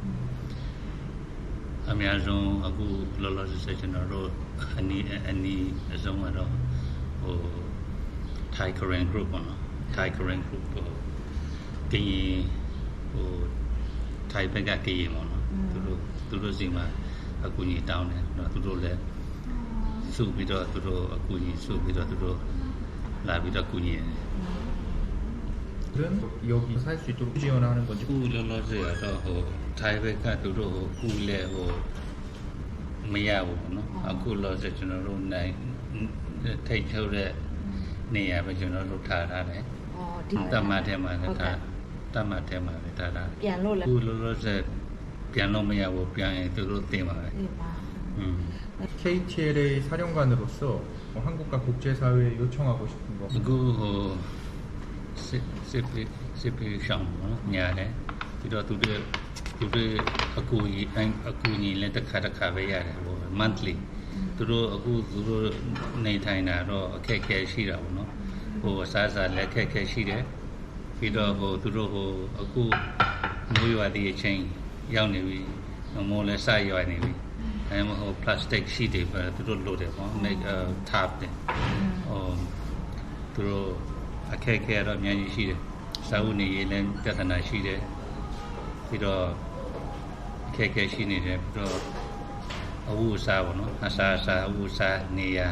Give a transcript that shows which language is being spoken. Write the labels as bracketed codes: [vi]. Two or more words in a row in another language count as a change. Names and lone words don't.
[my] အများဆုံးအခုလောလောဆယ်ကျွန်တော်တို့အနီးအဆုံးကတော့ဟို [en] Thai Korean group [my] ပေါ့နော် [en] Thai Korean group [my] ဟိုကရင်ဟို Thai ဘက်ကကရင်ပေါ့နော်သူတို့စီမှာအကူအညီတောင်းတယ်နော်သူတို့လည်းစုပြီးတော့သူတို့အကူအညီစုပြီးတော့သူတို့လာပြီးတော့ကူညီတယ် [ko] 여기 살 수 있도록 지원하는 건지. [my] အခုလောလောဆယ်ကတော့ဟို Thai ဘက်ကသူတို့ဟိုကူလဲဟိုမရဘူးပေါ့နော်အခုလောလောဆယ်ကျွန်တော်တို့နိုင်ထိတ်ထုတ်တဲ့နေရာပဲကျွန်တော်တို့ထားတယ် อ๋อဒီ တမတ်ထဲမှာလည်းထားတမတ်ထဲမှာလည်းထားတာ ပြန်လို့လည်း အခုလောလောဆယ်ပြန်လို့မရဘူးပြန်ရင်သူတို့တင်ပါပဲ ဒီပါ [ko] KTLA 사령관으로서 뭐 한국과 국제사회에 요청하고 싶은 거. [my] အခုဟိုစစ်ပြေရှောင်းပေါ့နော်ညာတယ်ပြီးတော့သူတို့အကူကြီးလည်းတစ်ခါပဲရတယ်ဟို monthly သူတို့နေထိုင်တာ တော့အခက်အခဲရှိတာပေါ့နော်ဟိုအစားအစာလည်းအခက်အခဲရှိတယ်ပြီးတော့ဟိုသူတို့ဟိုအခုမိုးရွာသည့်အချိန်ရောက်နေပြီမိုးလည်းစရွာနေပြီအဲဟို [en] plastic sheet [my] တွေပဲသူတို့လိုတယ်ပေါ့ [en] make top [my] တယ်ဟိုသူတို့အခက်အခဲတော့အများကြီးရှိတယ်စာအုပ်နေရေးလည်းပြဿနာရှိတယ်ပြီးတော့အခက်အခဲရှိနေတယ်ပြီးတော့အဝတ်အစားပေါ့နော်အစားအဝတ်အစားနေ